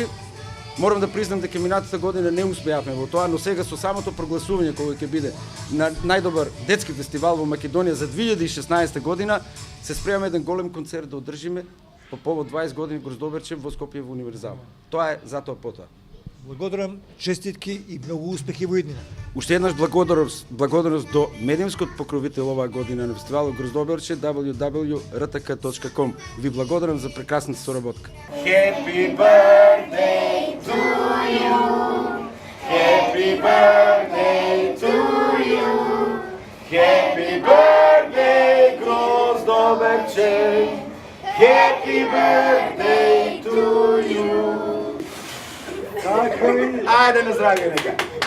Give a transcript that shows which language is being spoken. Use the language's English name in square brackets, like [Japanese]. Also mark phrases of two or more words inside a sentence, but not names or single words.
[Macedonian] Морам да признам дека минатата година не успеавме во тоа, но сега со самото прогласување кога ќе биде на најдобар детски фестивал во Македонија за 2016 година, се спремаме еден голем концерт да одржиме по повод 20 години Гроздоберче во Скопје во Универзал. Тоа е затоа потоа. Благодарам, честитки и многу успехи во иднина. Уште еднаш благодарност до медиумскиот покровител оваа година на фестивалот Гроздоберче www.rtk.com. Ви благодарам за прекрасната соработка. [English] Happy birthday to you. Happy birthday to you. Happy birthday Гроздоберче. Happy birthday to you. [Macedonian] Ајде на здравје нека.